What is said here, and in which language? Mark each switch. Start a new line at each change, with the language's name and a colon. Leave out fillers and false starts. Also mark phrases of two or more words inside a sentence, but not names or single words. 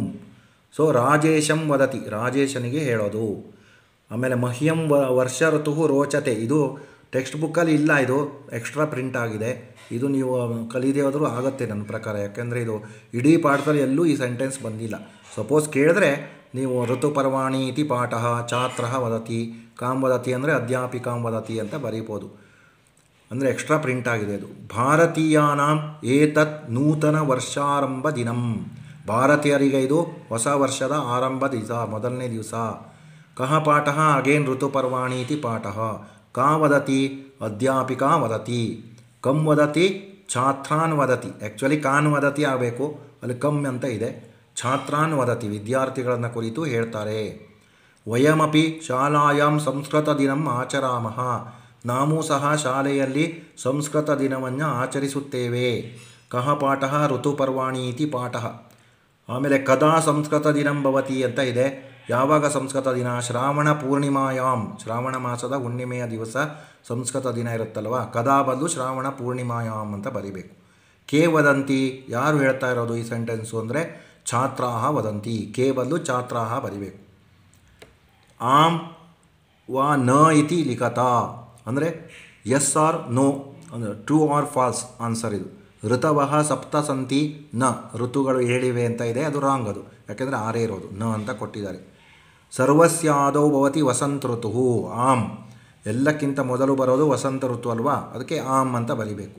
Kannada: ಸೊ
Sanskrit: ರಾಜೇಶಂ ವದತಿ,
Kannada: ರಾಜೇಶನಿಗೆ ಹೇಳೋದು.
Sanskrit: ಆಮೇಲೆ ಮಹ್ಯಂ ವರ್ಷ ಋತು ರೋಚತೆ.
Kannada: ಇದು ಟೆಕ್ಸ್ಟ್ ಬುಕ್ಕಲ್ಲಿ ಇಲ್ಲ, ಇದು
English: extra print
Kannada: ಆಗಿದೆ. ಇದು ನೀವು ಕಲಿದೇ ಹೋದರೂ ಆಗುತ್ತೆ ನನ್ನ ಪ್ರಕಾರ. ಯಾಕೆಂದರೆ ಇದು ಇಡೀ ಪಾಠದಲ್ಲಿ ಎಲ್ಲೂ ಈ ಸೆಂಟೆನ್ಸ್ ಬಂದಿಲ್ಲ. ಸಪೋಸ್ ಕೇಳಿದ್ರೆ ನೀವು
Sanskrit: ಋತುಪರ್ವಾಣಿ ಇತಿ ಪಾಠ ಛಾತ್ರ ವದತಿ, ಕಾಂ ವದತಿ ಅಂದರೆ ಅಧ್ಯಾಪಿಕಾಂ ವದತಿ
Kannada: ಅಂತ ಬರೀಬೋದು. ಅಂದರೆ
English: extra print
Kannada: ಆಗಿದೆ ಅದು.
Sanskrit: ಭಾರತೀಯಾನಾಂ ಏತತ್ ನೂತನ ವರ್ಷಾರಂಭ ದಿನಂ.
Kannada: ಭಾರತೀಯರಿಗೆ ಇದು ಹೊಸ ವರ್ಷದ ಆರಂಭ ದಿವಸ, ಮೊದಲನೇ ದಿವಸ.
Sanskrit: ಕಹ ಪಾಠ ಅಗೇನ್ ಋತುಪರ್ವಾಣಿ ಇತಿ ಪಾಠ. ಕಾ ವದತಿ ಅಧ್ಯಾಪಿಕಾ ವದತಿ. ಕಂ ವದತಿ ಛಾತ್ರಾನ್ ವದತಿ.
Kannada: ಆ್ಯಕ್ಚುಲಿ
Sanskrit: ಕಾನ್ ವದತಿ
Kannada: ಆಗಬೇಕು, ಅಲ್ಲಿ ಕಮ್ ಅಂತ ಇದೆ.
Sanskrit: ಛಾತ್ರಾನ್ ವದತಿ,
Kannada: ವಿದ್ಯಾರ್ಥಿಗಳನ್ನು ಕುರಿತು ಹೇಳ್ತಾರೆ.
Sanskrit: ವಯಮಪಿ ಶಾಲಾಯಾಂ ಸಂಸ್ಕೃತ ದಿನಂ ಆಚರಾಮಃ.
Kannada: ನಾವು ಸಹ ಶಾಲೆಯಲ್ಲಿ ಸಂಸ್ಕೃತ ದಿನವನ್ನು ಆಚರಿಸುತ್ತೇವೆ.
Sanskrit: ಕಹ ಪಾಠ ಋತುಪರ್ವಾಣಿ ಇತಿ ಪಾಠ. ಆಮೇಲೆ ಕದಾ ಸಂಸ್ಕೃತ ದಿನಂ ಭವತಿ
Kannada: ಅಂತ ಇದೆ. ಯಾವಾಗ ಸಂಸ್ಕೃತ ದಿನ?
Sanskrit: ಶ್ರಾವಣ ಪೂರ್ಣಿಮಾಯಾಮ್,
Kannada: ಶ್ರಾವಣ ಮಾಸದ ಹುಣ್ಣಿಮೆಯ ದಿವಸ ಸಂಸ್ಕೃತ ದಿನ ಇರುತ್ತಲ್ವ. ಕದಾ ಬದಲು
Sanskrit: ಶ್ರಾವಣ ಪೂರ್ಣಿಮಾಯಾಮ್
Kannada: ಅಂತ ಬರಿಬೇಕು.
Sanskrit: ಕೆ ವದಂತಿ,
Kannada: ಯಾರು ಹೇಳ್ತಾ ಇರೋದು ಈ ಸೆಂಟೆನ್ಸು ಅಂದರೆ
Sanskrit: ಛಾತ್ರಾಹ ವದಂತಿ.
Kannada: ಕೆ ಬದಲು ಛಾತ್ರಾಹ ಬರಿಬೇಕು.
Sanskrit: ಆಂ ವಾ ನ ಇತಿ ಲಿಖತ.
English: ಅಂದರೆ yes or no, ಅಂದರೆ true or false answer ಇದು.
Sanskrit: ಋತವಃ ಸಪ್ತ ಸಂತಿ ನ,
Kannada: ಋತುಗಳು ಹೇಳಿವೆ ಅಂತ ಇದೆ, ಅದು ರಾಂಗ್. ಅದು ಯಾಕೆಂದರೆ ಆರೇ ಇರೋದು, ನ ಅಂತ ಕೊಟ್ಟಿದ್ದಾರೆ.
Sanskrit: ಸರ್ವಸ್ಯ ಆದೌ ಭವತಿ ವಸಂತ ಋತು.
Kannada: ಆಮ್, ಎಲ್ಲಕ್ಕಿಂತ ಮೊದಲು ಬರೋದು ವಸಂತ ಋತು ಅಲ್ವಾ, ಅದಕ್ಕೆ ಆಮ್ ಅಂತ ಬರಿಬೇಕು.